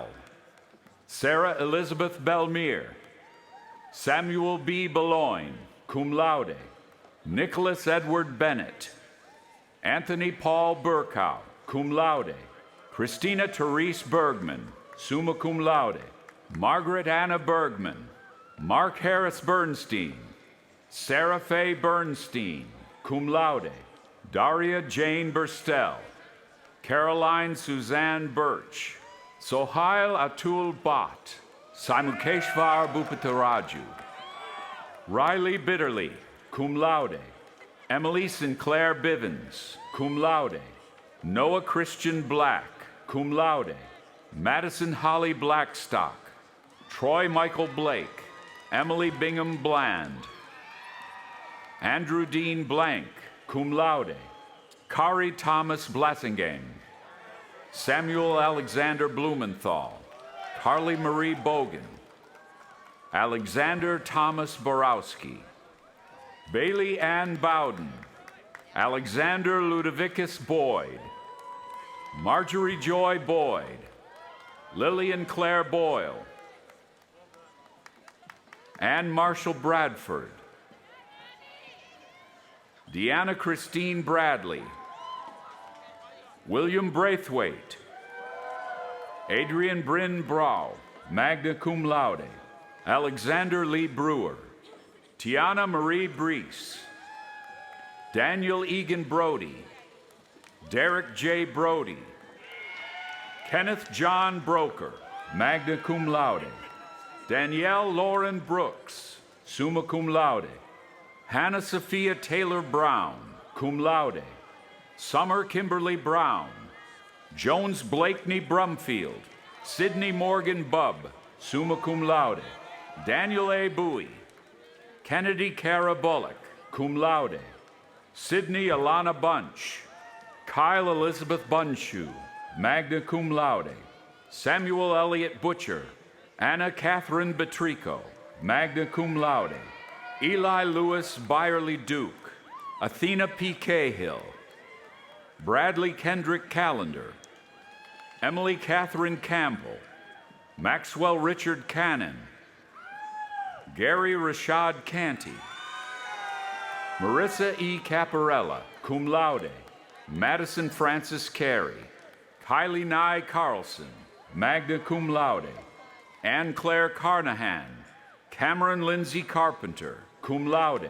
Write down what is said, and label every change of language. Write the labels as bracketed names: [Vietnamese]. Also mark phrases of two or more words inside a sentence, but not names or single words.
[English] Sarah Elizabeth Belmere. Samuel B. Beloin, [Latin] cum laude. [English] Nicholas Edward Bennett. Anthony Paul Burkow, [Latin] cum laude. [English] Christina Therese Bergman, [Latin] summa cum laude. [English] Margaret Anna Bergman. Mark Harris Bernstein. Sarah Faye Bernstein, [Latin] cum laude. [English] Daria Jane Burstel. Caroline Suzanne Birch. Sohail Atul Bhatt. Simukeshvar Bhupataraju. Riley Bitterly, [Latin] cum laude. [English] Emily Sinclair Bivens, [Latin] cum laude. [English] Noah Christian Black, [Latin] cum laude. [English] Madison Holly Blackstock. Troy Michael Blake. Emily Bingham Bland. Andrew Dean Blank, [Latin] cum laude. [English] Kari Thomas Blassingame. Samuel Alexander Blumenthal. Carly Marie Bogan. Alexander Thomas Borowski. Bailey Ann Bowden. Alexander Ludovicus Boyd. Marjorie Joy Boyd. Lillian Claire Boyle. Ann Marshall Bradford. Deanna Christine Bradley. William Braithwaite. Adrian Bryn Brau, [Latin] magna cum laude. [English] Alexander Lee Brewer. Tiana Marie Brees. Daniel Egan Brody. Derek J. Brody. Kenneth John Broker, [Latin] magna cum laude. [English] Danielle Lauren Brooks, [Latin] summa cum laude. [English] Hannah Sophia Taylor Brown, [Latin] cum laude. [English] Summer Kimberly Brown. Jones Blakeney Brumfield. Sidney Morgan Bubb, [Latin] summa cum laude. [English] Daniel A. Bowie. Kennedy Cara Bullock, [Latin] cum laude. [English] Sidney Alana Bunch. Kyle Elizabeth Bunshoe, [Latin] magna cum laude. [English] Samuel Elliott Butcher. Anna Catherine Betrico, [Latin] magna cum laude. [English] Eli Lewis Byerly Duke. Athena P. Cahill. Bradley Kendrick Callender. Emily Catherine Campbell. Maxwell Richard Cannon. Gary Rashad Canty. Marissa E. Caparella, [Latin] cum laude. [English] Madison Francis Carey. Kylie Nye Carlson, [Latin] magna cum laude. [English] Ann Claire Carnahan. Cameron Lindsay Carpenter, [Latin] cum laude.